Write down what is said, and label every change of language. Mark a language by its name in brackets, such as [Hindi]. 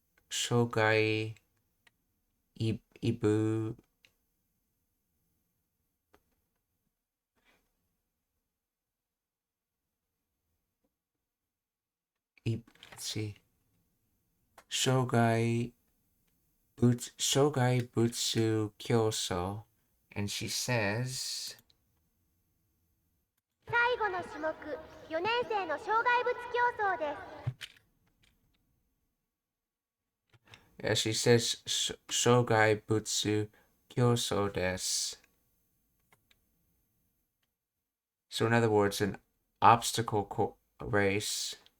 [English] Shogai Ibu let's see. Shogai Butsu Kyoso, and she says, [Japanese] 最後の種目、4年生の障害物競争です。 [English] yeah, she says Shogai Butsu Kyoso desu. So in other words, an obstacle race.